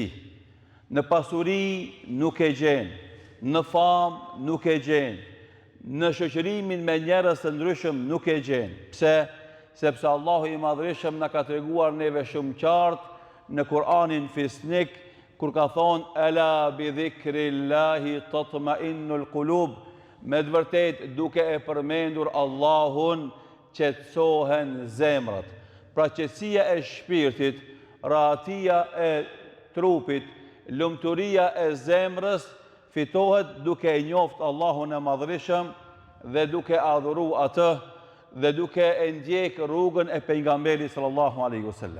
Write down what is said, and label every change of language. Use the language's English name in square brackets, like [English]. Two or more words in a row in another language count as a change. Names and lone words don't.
[Albanian] Në pasuri nuk e gjen, në famë nuk e gjen, në shoqërimin me njerëz të ndryshëm nuk e gjen. Pse? Sepse Allahu i Madhreshëm na ka treguar neve shumë qartë në Kur'anin fisnik, kur ka thonë [Arabic] ألا بذكر الله تطمئن القلوب, [Albanian] me të vërtet duke e përmendur Allahun qetësohen zemrat. Pra qetësia e shpirtit, rahatia e trupit, lumturia e zemrës fitohet duke e njoft Allahun e Madhreshëm dhe duke adhuru atë dhe duke e ndjek rrugën e pejgamberit [Arabic] صلى الله عليه وسلم.